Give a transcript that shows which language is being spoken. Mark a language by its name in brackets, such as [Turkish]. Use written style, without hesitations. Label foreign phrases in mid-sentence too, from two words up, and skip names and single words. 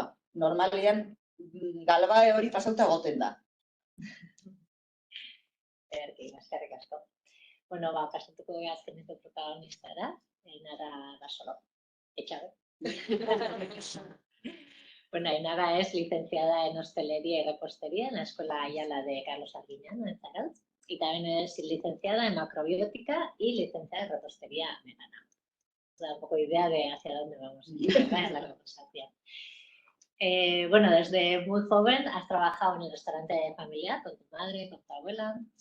[Basque] Normalean, galbae hori pasauta goten da. Eskerrik asko. Pasatuko azkeneko protagonistara, Ainara Basolo. Etxabe. [Spanish] Ainara es licenciada en hostelería y repostería en la Escuela Ayala de Carlos Arguiñano, en Zarautz, y también es licenciada en macrobiótica y licenciada en repostería vegana. Da un poco idea de hacia dónde vamos a ir en la conversación. Desde muy joven has trabajado en el restaurante familiar con tu madre, con tu abuela.